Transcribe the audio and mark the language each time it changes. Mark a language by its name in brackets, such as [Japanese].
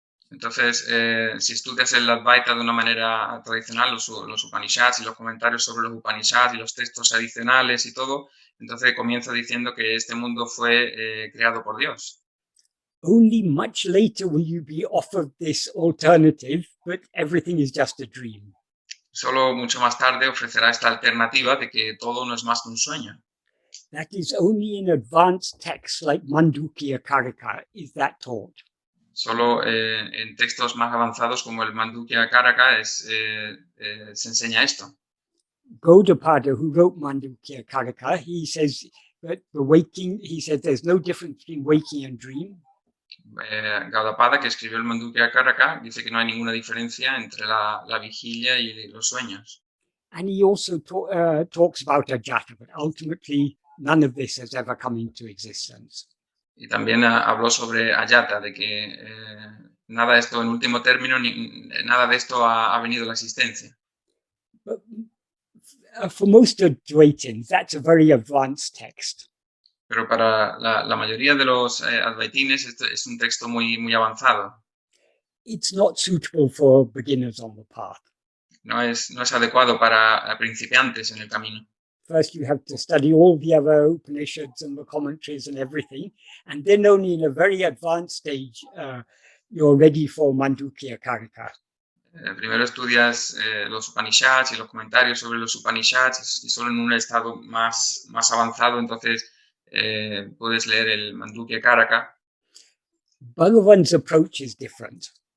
[Spanish] Entonces, si estudias el Advaita de una manera tradicional, los Upanishads y los comentarios sobre los Upanishads y los textos adicionales y todo, entonces comienza diciendo que este mundo fue creado por Dios. [English] Only much later will you be offered this alternative, but everything is just a dream. [Spanish] Solo mucho más tarde ofrecerá esta alternativa de que todo no es más que un sueño. [English] That is only in advanced texts like Mandukya Karika is that taught. [Spanish] Solo en textos más avanzados como el Mandukya Karaka se enseña esto. [English] Gaudapada, who wrote Mandukya Karika, he says that he said there's no difference between waking and dream. [Spanish] Gaudapada, que escribió el Mandukya Karaka, dice que no hay ninguna diferencia entre la vigilia y los sueños. [English] And he also talks about ajata, but ultimately none of this has ever come into existence. [Spanish] Y también habló sobre Ayata, de que nada de esto, en último término, nada de esto ha venido a la existencia. [English] But for most Advaitins, that's a very advanced text. [Spanish] Pero para la mayoría de los advaitines esto es un texto muy, muy avanzado. [English] It's not suitable for beginners on the path. [Spanish] No es adecuado para principiantes en el camino. [English] First, you have to study all the other Upanishads and the commentaries and everything, and then only in a very advanced stage you're ready for Mandukya Karika. [Spanish] Primero estudias los Upanishads y los comentarios sobre los Upanishads y solo en un estado más avanzado entonces puedes leer el Mandukya Karaka. [English] Bhagavan's approach is different.